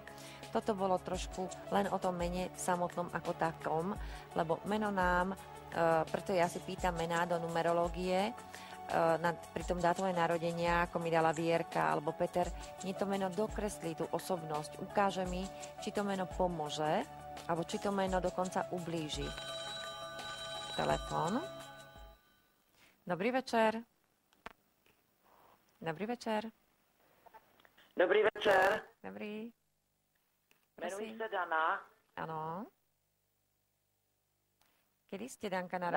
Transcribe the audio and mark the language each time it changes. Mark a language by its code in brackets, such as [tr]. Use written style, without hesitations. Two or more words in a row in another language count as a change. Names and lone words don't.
[sk] Toto bolo trošku len o tom mene samotnom ako takom, lebo meno nám Preto ja si pýtam mená do numerológie, pri tom dátume narodenia, ako mi dala Vierka alebo Peter, mne to meno dokreslí tú osobnosť, ukáže mi, či to meno pomôže, alebo či to meno dokonca ublíži. Telefón. Dobrý večer. Dobrý večer. Dobrý večer. Dobrý. [cs] Jmenuji se Dana. Ano. Kdy jste, Danka, narodila?